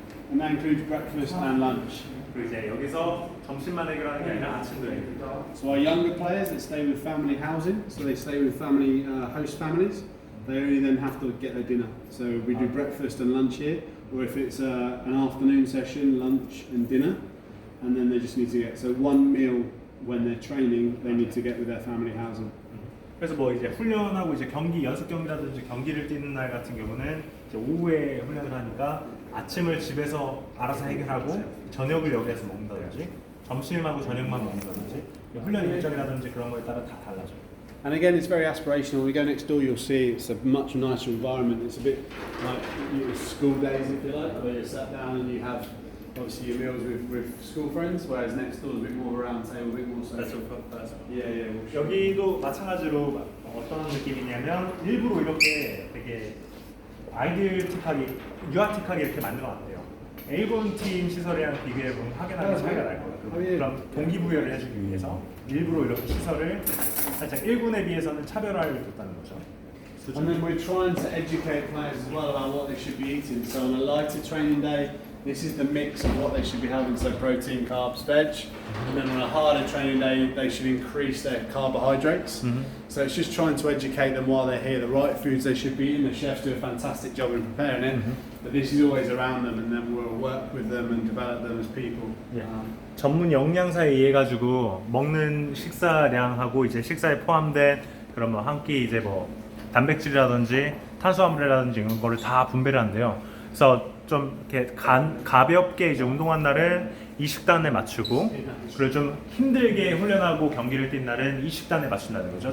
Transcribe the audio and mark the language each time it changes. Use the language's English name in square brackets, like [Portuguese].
[English] And that includes breakfast and lunch. [Korean] 그리고 이제 여기서 점심만 해결하는 게 아니라 아침도 해결해요. [English] So our younger players that stay with family housing, so they stay with family host families, they only then have to get their dinner. So we do breakfast and lunch here, or if it's an afternoon session, lunch and dinner, and then they just need to get, so one meal when they're training, they need to get with their family housing. [Korean] 그래서 뭐 이제 훈련하고 이제 연습 경기라든지 경기를 뛰는 날 같은 경우는 이제 오후에 훈련을 하니까 아침을 집에서 알아서 해결하고 저녁을 여기에서 먹는다든지 점심하고 저녁만 먹는다든지 훈련 일정이라든지 그런 거에 따라 다 달라져요. [English] And again, it's very aspirational. When we go next door, you'll see it's a much nicer environment. It's a bit like your school days, if you like, where you sat down and you have obviously your meals with school friends, whereas next door is a bit more of a round table, a bit more social. Yeah. [Korean] 여기도 마찬가지로 어떤 느낌이냐면 일부러 이렇게 되게 아이디어틱하게, 유아틱하게 이렇게 만들어놨대요. 일본 팀 시설이랑 비교해보면 확연하게 차이가 날 거예요. 그럼 동기부여를 해주기 위해서 일부러 이렇게 시설을 살짝 1군에 비해서는 차별화를 뒀다는 거죠. [English] And then we're trying to educate players as well about what they should be eating. So on a lighter training day, this is the mix of what they should be having, so protein, carbs, veg. And then on a harder training day, they should increase their carbohydrates. So it's just trying to educate them while they're here, the right foods they should be eating. The chefs do a fantastic job in preparing it, but this is always around them, and then we'll work with them and develop them as people. [Korean] 전문 영양사에 의해 가지고 먹는 식사량하고 이제 식사에 포함된 그런 뭐 한 끼 이제 뭐 단백질이라든지 탄수화물이라든지 이런 거를 다 분배를 한대요. 그래서 좀 이렇게 가볍게 이제 운동한 날은 이 식단에 맞추고, 그리고 좀 힘들게 훈련하고 경기를 뛴 날은 이 식단에 맞춘다는 거죠.